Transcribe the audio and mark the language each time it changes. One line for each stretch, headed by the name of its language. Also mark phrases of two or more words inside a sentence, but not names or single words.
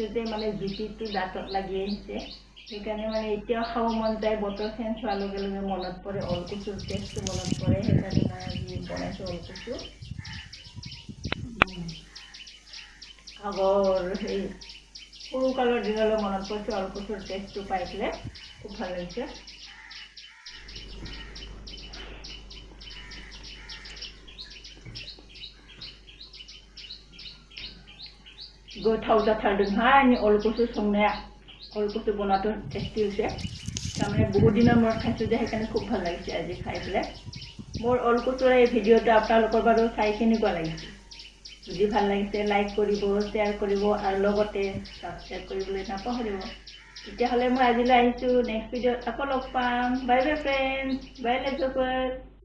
Assamese: যে মানে জুতিটো দাঁতত লাগি আহিছে সেইকাৰণে মানে এতিয়াও খাব মন যায় বতৰ চেঞ্জ হোৱাৰ লগে লগে মনত পৰে ওলকচুৰ টেষ্টটো মনত পৰে সেইকাৰণে মই আজি বনাইছোঁ ওলকচু আগৰ সেই সৰু কালৰ দিনলৈ মনত পৰিছে ওলকচুৰ টেষ্টটো পাই পেলাই খুব ভাল লাগিছে
Bodo: गोथाव जाथारदोंहाय ओलकचु संनाया ओलकचु बनातो टेस्टी
Assamese: হৈছে তাৰমানে বহুত দিনৰ মূৰত খাইছোঁ যে সেইকাৰণে খুব ভাল লাগিছে আজি খাই পেলাই মোৰ ওলকচুৰ এই ভিডিঅ'টো আপোনালোকৰ বাৰু চাই কেনেকুৱা লাগিছে যদি ভাল লাগিছে লাইক কৰিব শ্বেয়াৰ কৰিব আৰু লগতে সাবস্ক্ৰাইব কৰিবলৈ নাপাহৰিব তেতিয়াহ'লে মই আজিলৈ আহিছোঁ নেক্সট ভিডিঅ'ত আকৌ লগ পাম
English: bye bye friends bye
Assamese: লেটছৰ